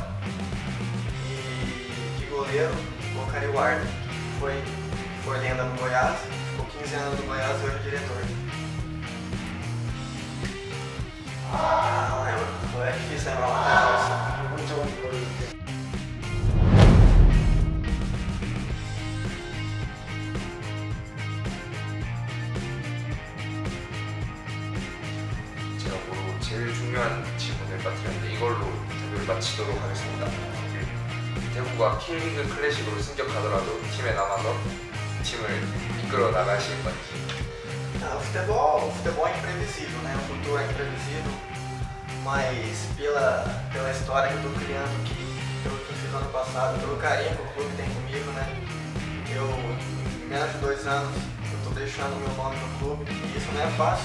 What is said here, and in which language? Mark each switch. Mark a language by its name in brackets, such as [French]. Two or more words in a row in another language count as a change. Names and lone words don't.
[Portuguese] E de goleiro, colocaria o Arthur, que foi lenda no Goiás, ficou 15 anos no Goiás e hoje é diretor. Não lembro, é difícil lembrar uma coisa. Muito bom. [Korean] 제가 뭐로 제일 중요한 질문을 빠뜨렸는데 이걸로 인터뷰를 마치도록 하겠습니다. 대구가 K리그 클래식으로 승격하더라도 팀에 남아서 팀을 이끌어 나가실 건지. [Portuguese] O futebol é imprevisível, né? O futuro é imprevisível, mas pela história que eu estou criando aqui, pelo que eu fiz ano passado, pelo carinho que o clube tem comigo, né? Em menos de 2 anos, eu estou deixando o meu nome no clube e isso não é fácil.